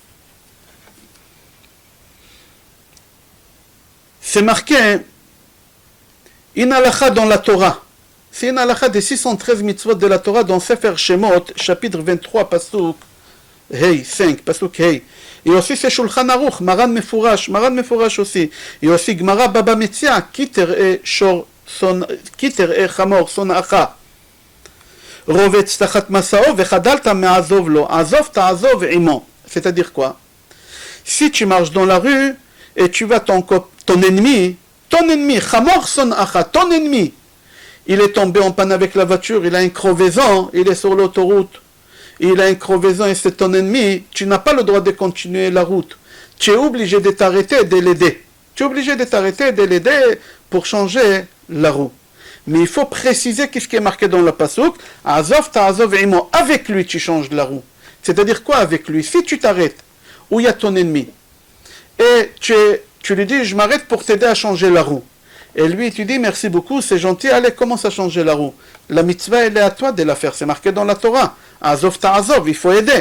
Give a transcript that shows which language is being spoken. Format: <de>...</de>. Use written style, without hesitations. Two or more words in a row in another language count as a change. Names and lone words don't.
<fr>C'est marqué, une halakha dans la Torah. C'est une halakha des 613 mitzvot de la Torah dans</fr> <he>ספר שמות,</he> <fr>chapitre 23,</fr> <he>פסוק ה,</he> <fr>5,</fr> <he>פסוק ה.</he> <fr>Et aussi c'est</fr> <he>שולחן ערוך, מרן מפורש</he> <fr>aussi. Et aussi</fr> <he>גמרא בבא מציעא,</he> <fr>Kiter e</fr> <he>חמור שונאך. רובץ תחת משאו וחדלת מעזוב לו. עזוב תעזוב עמו.</he> <fr>C'est-à-dire quoi? Si tu marches dans la rue et tu vois ton ennemi,</fr> <he>חמור שונאך,</he> <fr>ton ennemi, il est tombé en panne avec la voiture, il a une crevaison, il est sur l'autoroute, il a une crevaison et c'est ton ennemi, tu n'as pas le droit de continuer la route. Tu es obligé de t'arrêter et de l'aider. Tu es obligé de t'arrêter et de l'aider pour changer la roue. Mais il faut préciser qu'est-ce qui est marqué dans le pasuk.</fr> <he>עזוב תעזוב עמו.</he> <fr>Avec lui, tu changes la roue. C'est-à-dire quoi avec lui? Si tu t'arrêtes, où il y a ton ennemi, et tu lui dis, je m'arrête pour t'aider à changer la roue. Et lui, tu dis, merci beaucoup, c'est gentil, allez, commence à changer la roue. La mitzvah, elle est à toi de la faire, c'est marqué dans la Torah.</fr> <he>עזוב תעזוב,</he> <fr>il faut aider.</fr>